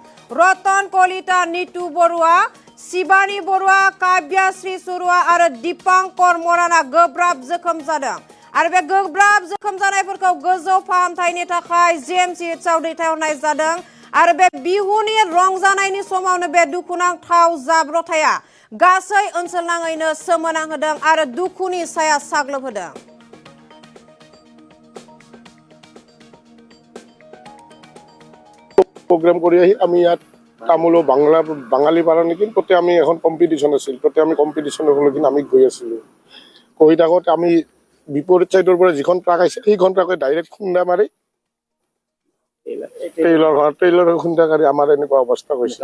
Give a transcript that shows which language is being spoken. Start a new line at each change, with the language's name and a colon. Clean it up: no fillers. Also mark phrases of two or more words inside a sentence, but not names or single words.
Bodo: रतन कलिता, नीतू बरुवा, शिबानी बरुवा, काव्याश्री सुरुवा आरो दीपांकर मराना गोब्राब जोखोम जादों आरो बे गोब्राब जोखोम जानायफोरखौ गोजौ फाहामथायनि थाखाय GMCHआव दैथायहरनाय जादों आरो बे बिहुनि रंजानायनि समावनो बे दुखुनांथाव जाब्रबथाया गासै ओनसोलनाङैनो सोमोनांहोदों आरो दुखुनि साया साग्लोबहोदों।
Assamese: প্রোগ্রাম কৰি আহি আমি ইয়াত তামুলো বাঙালী পাৰা নেকি তাতে আমি এখন কম্পিটিশ্যন আছিল। তাতে আমি কম্পিটিশ্যনৰ কিন্তু আমি গৈ আছিলোঁ। গৈ থাকোঁতে আমি বিপৰীত ছাইডৰ পৰা যিখন ট্ৰাক আহিছে সেইখন ট্ৰাকে ডাইৰেক্ট খুন্দা মাৰি ট্ৰেইলাৰ খুন্দা মাৰি আমাৰ এনেকুৱা অৱস্থা হৈছে।